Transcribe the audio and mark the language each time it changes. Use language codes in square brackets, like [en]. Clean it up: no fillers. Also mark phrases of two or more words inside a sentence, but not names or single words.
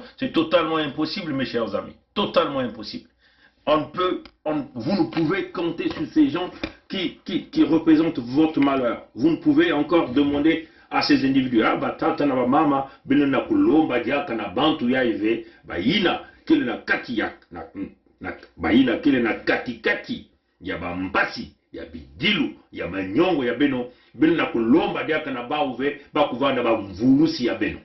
[fr] C'est totalement impossible, mes chers amis, totalement impossible. Vous ne pouvez compter sur ces gens qui représentent votre malheur. Vous ne pouvez encore demander à ces individus, [ktu] tata na mama, benona kulomba diaka na bantu ya ive, bayina kile na kati ya bayina kile na kati ya bampasi, ya bidilu, ya manyongo ya benona kulomba diaka na bauve, bakuvanda bamvulusi ya beno.